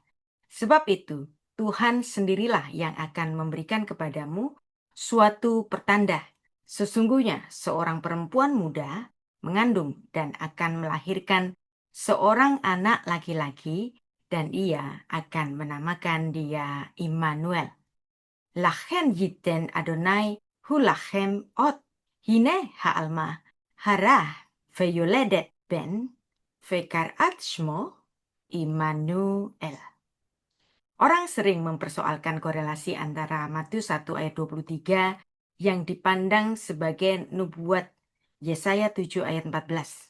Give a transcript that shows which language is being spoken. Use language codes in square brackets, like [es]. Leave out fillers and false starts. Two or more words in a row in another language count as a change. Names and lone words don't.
[id] Sebab itu, Tuhan sendirilah yang akan memberikan kepadamu suatu pertanda. Sesungguhnya seorang perempuan muda mengandung dan akan melahirkan seorang anak laki-laki, dan ia akan menamakan dia Immanuel. [he] לכן יתן אדוני הוא לכם אות. הנה העלמה הרה ויולדת בן וקראת שמו עמנואל. [id] Orang sering mempersoalkan korelasi antara Matius 1 ayat 23 yang dipandang sebagai nubuat Yesaya 7 ayat 14.